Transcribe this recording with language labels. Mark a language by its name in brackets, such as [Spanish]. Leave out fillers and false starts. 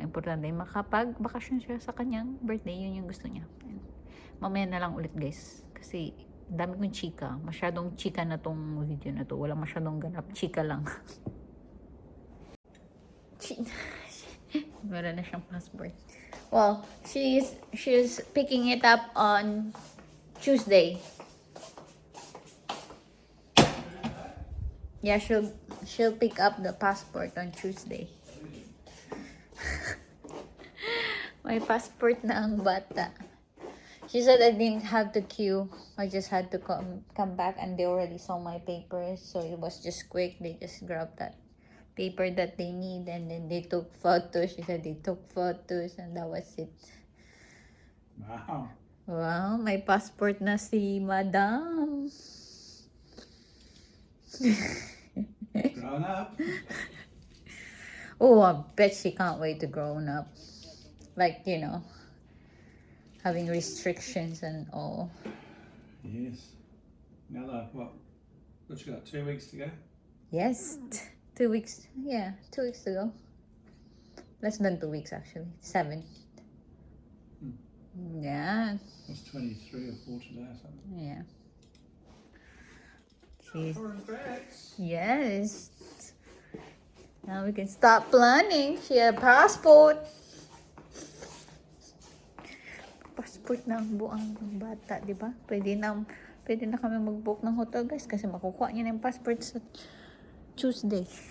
[Filipino] Importante makapag-bakasyon siya sa kanyang birthday, yun yung gusto niya. Mamaya na lang ulit guys, kasi dami kong chika, masyadong chika na tong video na to, walang masyadong ganap, chika lang. Wala na siyang passport. [English] Well, she's picking it up on Tuesday. Yeah, she'll pick up the passport on Tuesday. [Filipino] May passport na ang bata. [English] She said I didn't have to queue. I just had to come back and they already saw my papers, so it was just quick. They just grabbed that paper that they need and then they took photos. She said they took photos and that was it. Wow. [Filipino] Wow, may passport na si Madam. [English] Grown up. Oh, I bet she can't wait to grow up. Like, you know, having restrictions and all. Yes. Another, what you got, 2 weeks to go? Yes, 2 weeks. Yeah, 2 weeks to go. Less than 2 weeks actually. 7. Yeah. It's 23 or 4 today or something. Yeah. She's, Congrats. yes. Now we can start planning. She had a passport. [Filipino] Passport na ang buang bata, di ba? Pwede na kami mag-book ng hotel guys kasi makukuha niya na yung passport sa Tuesday.